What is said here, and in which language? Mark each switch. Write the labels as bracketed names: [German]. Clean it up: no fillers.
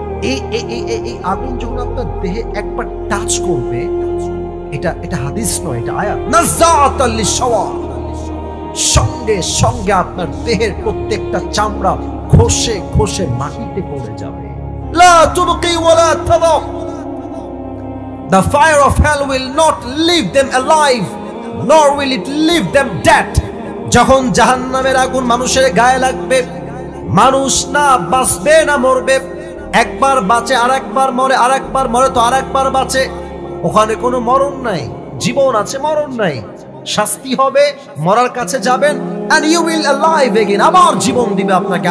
[Bangla] এই আগুন যখন আপনার দেহে একবার টাচ করবে, এটা হাদিস নয়, এটা আয়াত, [Arabic] নাযাআতাল লিশওয়া, [Bangla] সঙ্গে সঙ্গে আপনার দেহের প্রত্যেকটা চামড়া ঘষে ঘষে মাটিতে পড়ে যাবে। [Arabic] লা তুবকি ওয়ালা তাদা, [English] the fire of hell will not leave them alive nor will it leave them dead. [Bangla] যখন জাহান্নামের আগুন মানুষের গায়ে লাগবে, মানুষ না বাঁচবে না মরবে। একবার বাঁচে আর একবার মরে, আর একবার মরে তো আর একবার বাঁচে। ওখানে কোনো মরণ নাই, জীবন আছে, মরণ নাই। শাস্তি হবে, মরার কাছে যাবেন, [English] and you will alive again, [Bangla] আবার জীবন দিবে আপনাকে।